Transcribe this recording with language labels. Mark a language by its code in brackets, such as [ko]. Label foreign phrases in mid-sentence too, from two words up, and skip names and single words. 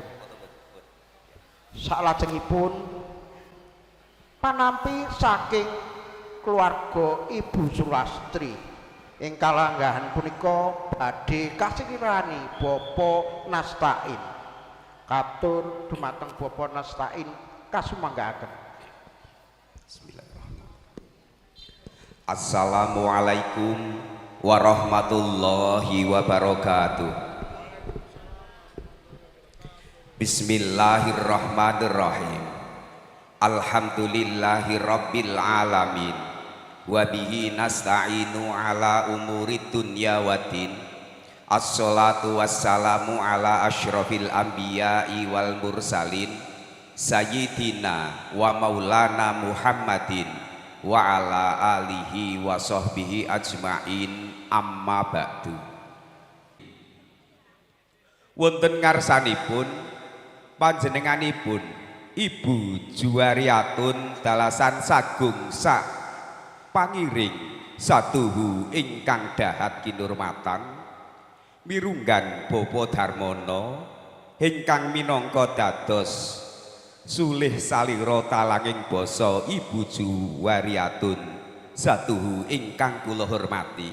[jv] Salajengipun panampi saking keluarga Ibu Sulastri ing kalanggahan punika badhe kasingirani Bapak Nastain. Katur dumateng Bapak Nastain kasumanggaken. [ar] بسم الله الرحمن الرحيم. السلام عليكم ورحمة الله وبركاته. بسم الله الرحمن الرحيم. الحمد لله رب العالمين. وبه نستعين على أمور الدنيا والدين. الصلاة والسلام على أشرف الأنبياء والمرسلين سيدنا ومولانا محمد وعلى آله وصحبه أجمعين أما بعد. [jv] Wonten ngarsanipun panjenenganipun Ibu Juwariatun dalasan sagung sak pangiring saduhu ingkang dahat kinurmatan mirunggan Bapak Darmono ingkang minangka dados sulih salira talanging basa Ibu Juwariatun saduhu ingkang kula hormati.